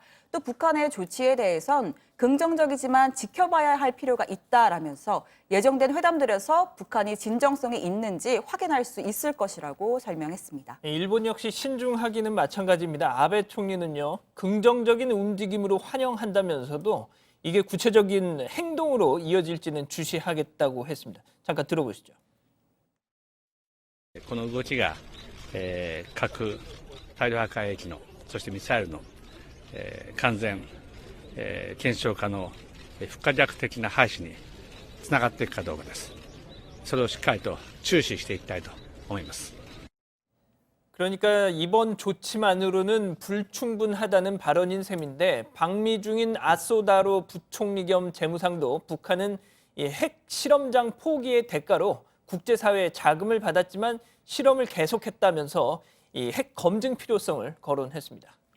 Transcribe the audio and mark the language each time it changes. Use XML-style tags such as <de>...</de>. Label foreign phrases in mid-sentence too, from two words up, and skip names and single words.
<ko>또 북한의 조치에 대해선 긍정적이지만 지켜봐야 할 필요가 있다라면서 예정된 회담들에서 북한이 진정성이 있는지 확인할 수 있을 것이라고 설명했습니다. 일본 역시 신중하기는 마찬가지입니다. 아베 총리는요, 긍정적인 움직임으로 환영한다면서도 이게 구체적인 행동으로 이어질지는 주시하겠다고 했습니다. 잠깐 들어보시죠.</ko> <ja>この動きが、核大量破壊兵器のそしてミサイルの、完全、検証可能、不可逆的な廃止につながっていくかどうかです。それをしっかりと注視していきたいと思います。</ja> <ko>그러니까 이번 조치만으로는 불충분하다는 발언인 셈인데 방미 중인 아소다로 부총리 겸 재무상도 북한은 이 핵 실험장 포기의 대가로 국제사회의 자금을 받았지만 실험을 계속했다면서 이 핵 검증 필요성을 거론했습니다.</ko>